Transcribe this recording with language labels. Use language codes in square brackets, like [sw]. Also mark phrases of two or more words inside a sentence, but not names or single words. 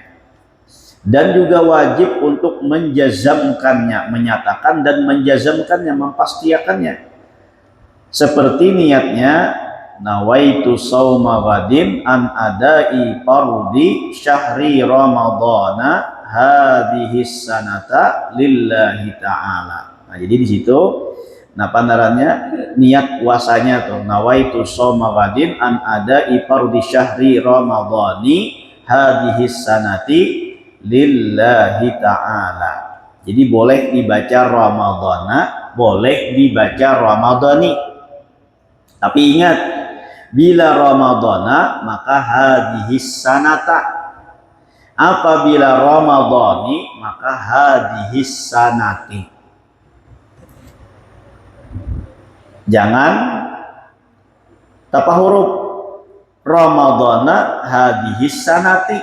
[bjn] Dan juga wajib untuk menjazamkannya, menyatakan dan menjazamkannya, mempastiakannya. Seperti niatnya, [ar] نويت صوم غد عن أداء فرض شهر رمضان هذه السنة لله تعالى. [bjn] Nah, jadi di situ panarannya niat puasanya tuh, [ar] نويت صوم غد عن أداء فرض شهر رمضان هذه السنة لله تعالى. [bjn] Jadi boleh dibaca Ramadhana, boleh dibaca Ramadhani. Tapi ingat, bila Ramadhana maka [ar] هذه السنة. [bjn] Apabila Ramadhani maka [ar] هذه السنة. [bjn] Jangan tapa huruf [ar] رمضان هذه السنة.